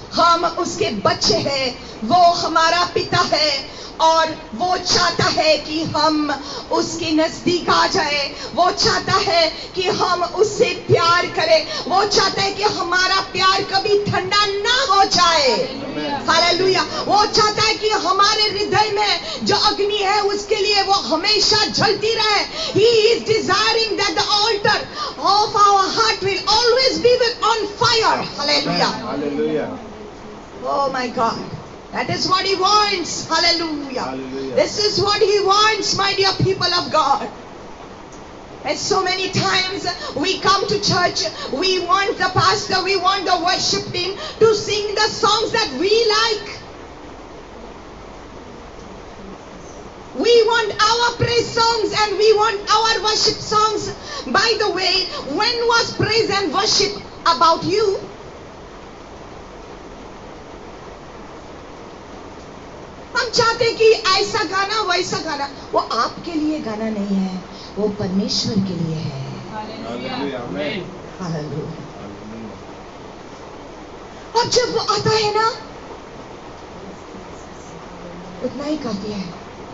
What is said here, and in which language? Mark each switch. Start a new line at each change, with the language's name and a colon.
Hindi: हम उसके बच्चे हैं, वो हमारा पिता है और वो चाहता है कि हम उसके नजदीक आ जाए, वो चाहता है कि हम उससे प्यार करें, वो चाहता है कि हमारा प्यार कभी ठंडा ना हो जाए। हालेलुया। वो चाहता है कि हमारे हृदय में जो अग्नि है उसके लिए वो हमेशा जलती रहे।
English: He is desiring that the altar of our heart will always be on fire. Hallelujah. Hallelujah. Oh my God. That is what he wants. Hallelujah. Hallelujah. This is what he wants, my dear people of God. And so many times we come to church, we want the pastor, we want the worship team to sing the songs that we like. We want our praise songs and we want our worship songs. By the way, when was praise and worship about you?
Hindi: हम चाहते कि ऐसा गाना वैसा गाना, वो आपके लिए गाना नहीं है, वो परमेश्वर के लिए है।
English: Hallelujah. Amen.
Hindi: हालेलुया।
English: Hallelujah.
Hindi: और जब वो आता है ना, उतना ही काफी है।